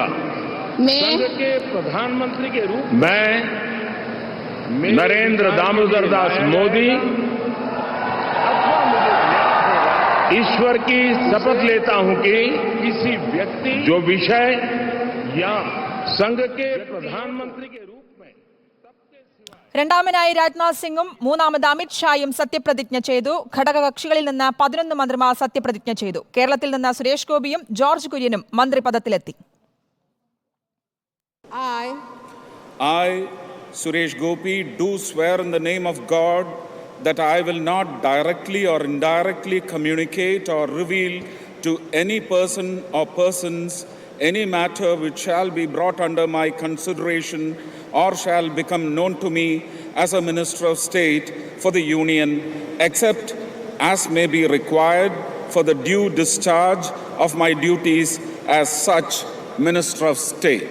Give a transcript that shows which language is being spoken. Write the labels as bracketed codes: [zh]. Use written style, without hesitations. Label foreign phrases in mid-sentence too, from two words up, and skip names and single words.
[hi] संघ के प्रधानमंत्री के रूप मैं नरेंद्र दामोदर दास मोदी ईश्वर की शपथ लेता हूं कि किसी व्यक्ति जो विषय या संघ के प्रधानमंत्री के रूप [ml] രണ്ടാമനായി രാജ്നാഥ് സിംഗും മൂന്നാമത് അമിത് ഷായും സത്യപ്രതിജ്ഞ ചെയ്തു. ഘടകകക്ഷികളിൽ നിന്ന് 11 മന്ത്രിമാർ സത്യപ്രതിജ്ഞ ചെയ്തു. കേരളത്തിൽ നിന്ന് സുരേഷ് ഗോപിയും ജോർജ് കുര്യനും മന്ത്രിപദത്തിലെത്തി. [en] I, Suresh Gopi, do swear in the name of God that I will not directly or indirectly communicate or reveal to any person or persons any matter which shall be brought under my consideration or shall become known to me as a Minister of State for the Union, except as may be required for the due discharge of my duties as such Minister of State.